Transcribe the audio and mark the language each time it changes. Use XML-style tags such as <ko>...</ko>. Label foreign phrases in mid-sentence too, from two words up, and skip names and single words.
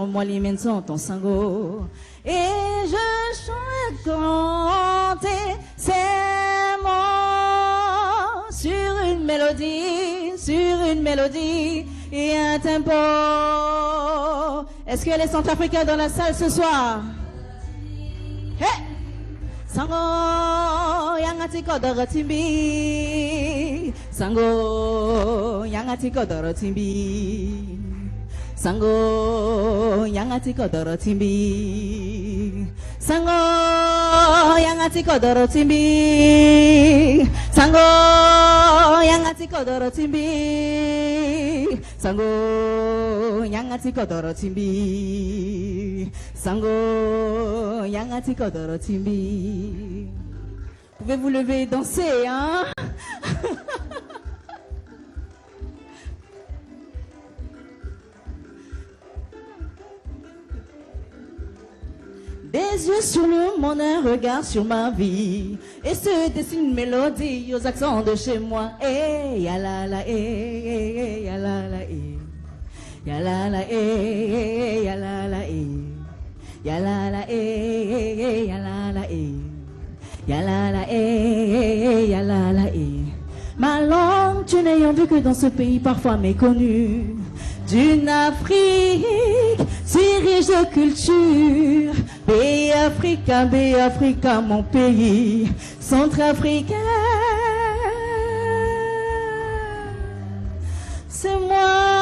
<fr>Moi, les miennes sont en sango. Et je chante chanter ces mots sur une mélodie et un tempo. Est-ce qu'il y a les Centrafricains dans la salle ce soir? Hey!</fr> <sg>Sango yangati kodoro timbi, Sango yangati kodoro timbi, Sango yangati kodoro timbi, Sango yangati kodoro timbi, Sango yangati kodoro timbi, Sango yangati kodoro timbi, Sango yangati kodoro timbi.</sg> <fr>Pouvez vous lever et danser, hein? Des yeux sur le monde, un regard sur ma vie, et se dessine une mélodie aux accents de chez moi. Eh, ya la la, eh, ya la la, eh, ya la la, eh, ya la la, eh, ya la la, eh, ya la la, eh, ya la la, eh, ya la la, eh. Ma langue, tu n'ayant vu que dans ce pays parfois méconnu, d'une Afrique si riche de culture, pays africain, mon pays, centrafricain, c'est moi.</fr>